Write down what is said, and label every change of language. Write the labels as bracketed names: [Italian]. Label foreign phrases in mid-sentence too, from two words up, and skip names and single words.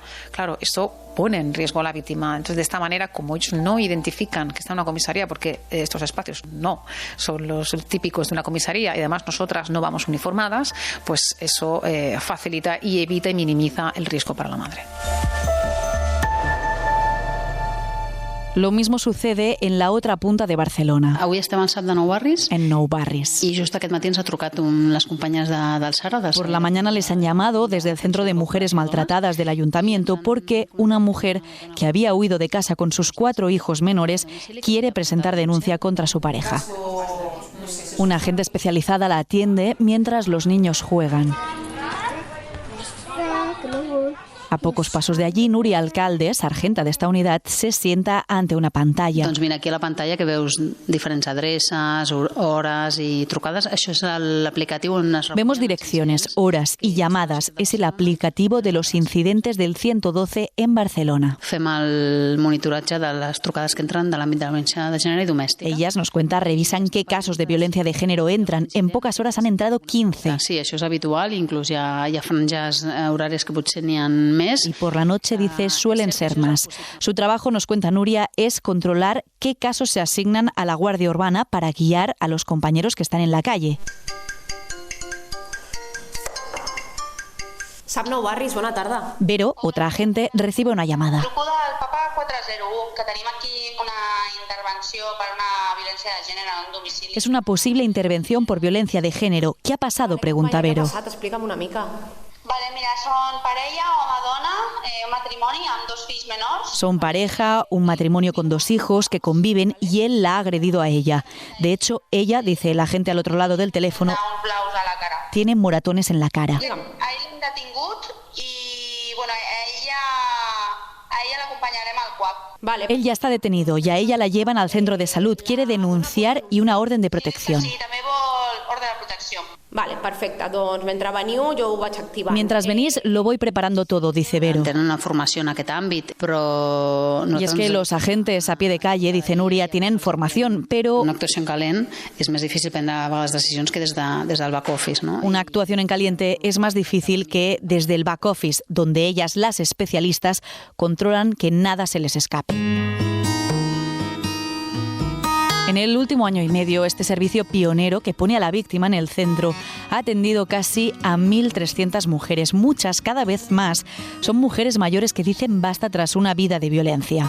[Spanish] Claro, esto pone en riesgo a la víctima. Entonces, de esta manera, como ellos no identifican que está en una comisaría, porque estos espacios no son los típicos de una comisaría y además nosotras no vamos uniformadas, pues eso facilita y evita y minimiza el riesgo para la madre. Lo mismo sucede en la otra punta de Barcelona. [Catalan] Avui estem al SAP de Nou Barris. [Spanish] En Nou Barris. [Catalan] I just aquest matí ens ha trucat les companyes del SARA. [Spanish] Por la mañana les han llamado desde el Centro de Mujeres Maltratadas del Ayuntamiento porque una mujer que había huido de casa con sus 4 hijos menores quiere presentar denuncia contra su pareja. Una agente especializada la atiende mientras los niños juegan. A pocos pasos de allí, [Catalan] Núria Alcalde, sargenta d'esta unitat, [Spanish] se sienta ante una pantalla. [Catalan] Doncs mira, aquí a la pantalla que veus diferents adreces, hores i trucades. Això és l'aplicatiu on es... [Spanish] Vemos direcciones, horas y llamadas. Es el aplicativo de los incidentes del 112 en Barcelona. [Catalan] Fem el monitoratge de les trucades que entren de l'àmbit de la violència de gènere i domèstica. [Spanish] Ellas nos cuentan, revisan qué casos de violencia de género entran. En pocas horas han entrado 15. [Catalan] Sí, això és habitual, inclús hi ha franges horàries que potser n'hi ha més. [Spanish] Y por la noche, dice, suelen ser más. Su trabajo, nos cuenta Núria, es controlar qué casos se asignan a la Guardia Urbana para guiar a los compañeros que están en la calle. [Catalan] SAP Nou Barris, bona tarda. [Spanish] Vero, otra agente, recibe una llamada. [Catalan] Truco del Papa 401, que tenim aquí una intervenció per una violència de gènere en un domicili. [Spanish] Es una posible intervención por violencia de género. ¿Qué ha pasado?, pregunta Vero. [Catalan] Què ha passat? Explica'm una mica. Vale, mira, són parella, home-dona, un matrimoni amb 2 fills menors. [Spanish] Son pareja, un matrimonio con 2 hijos que conviven y él la ha agredido a ella. De hecho, ella, dice el agente al otro lado del teléfono, tiene moratones en la cara. [Catalan] A ell l'hem detingut i, bueno, a ella l'acompanyarem al CUAP. Vale. [Spanish] Él ya está detenido y a ella la llevan al centro de salud. Quiere denunciar y una orden de protección. [Catalan] Sí, també vol ordre de protecció. Vale, perfecte. Doncs mentre veniu jo ho vaig activant. [Spanish] Mientras venís, lo voy preparando todo, dice Vero. [Catalan] Tenen una formació en aquest àmbit, però... [Spanish] Y es que los agentes a pie de calle, dice Núria, tienen formación, pero... [Catalan] Una actuació en calent és més difícil prendre les decisions que des del [English] back office, [Catalan] ¿no? [Spanish] Una actuación en caliente es más difícil que desde el [English] back office, [Spanish] donde ellas, las especialistas, controlan que nada se les escape. En el último año y medio, este servicio pionero que pone a la víctima en el centro ha atendido casi a 1.300 mujeres. Muchas, cada vez más, son mujeres mayores que dicen basta tras una vida de violencia.